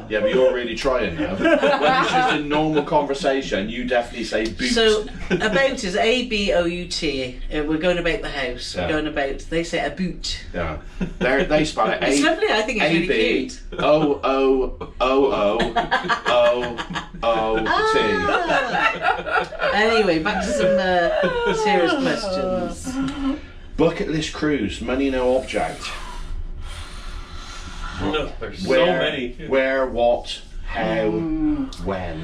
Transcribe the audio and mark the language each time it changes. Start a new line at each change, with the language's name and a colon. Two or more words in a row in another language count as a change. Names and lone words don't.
English: Yeah, but you're really trying now. When it's just a normal conversation, you definitely say boot. So about is A-B-O-U-T. We're going about the house. Yeah. We're going about. They say a boot. yeah. They spell it It's lovely. I think it's really cute. A-B-O-O-O-O-O-T. Anyway, back to some serious questions. Bucket list cruise, money no object. No, there's so Where, many. where, what, how, when.